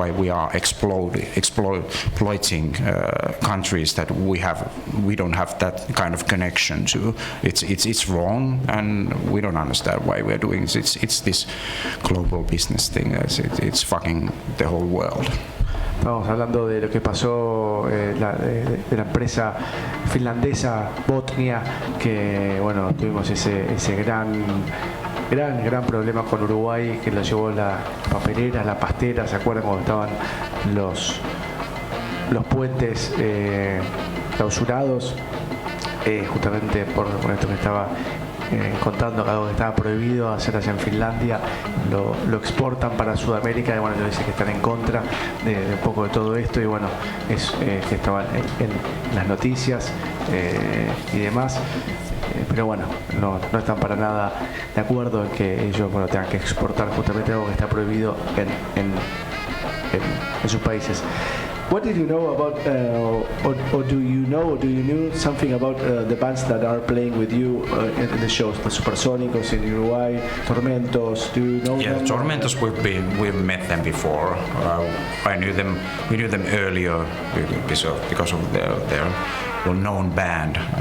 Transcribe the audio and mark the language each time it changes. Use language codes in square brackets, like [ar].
[en] Why we are exploiting countries that we don't have that kind of connection to. It's wrong, and we don't understand why we're doing it. It's this global business thing. It's fucking the whole world. [es] Estamos hablando de lo que pasó de la empresa finlandesa Botnia, que bueno, tuvimos ese gran problema con Uruguay, que lo llevó la papelera, la pastera. ¿Se acuerdan cuando estaban los puentes clausurados? Justamente por esto que estaba contando, algo que estaba prohibido hacer allá en Finlandia, lo exportan para Sudamérica, y bueno, ellos dicen que están en contra de un poco de todo esto, y bueno, es que estaban en las noticias y demás. Pero bueno, no están para nada de acuerdo en que ellos tengan que exportar justamente algo que está prohibido en sus países. [en] What did you know about, or do you know something about the bands that are playing with you in the shows, the Supersónicos in Uruguay, Tormentos? Do you know them? Yeah, Tormentos, we've met them before. We knew them earlier because of their known band.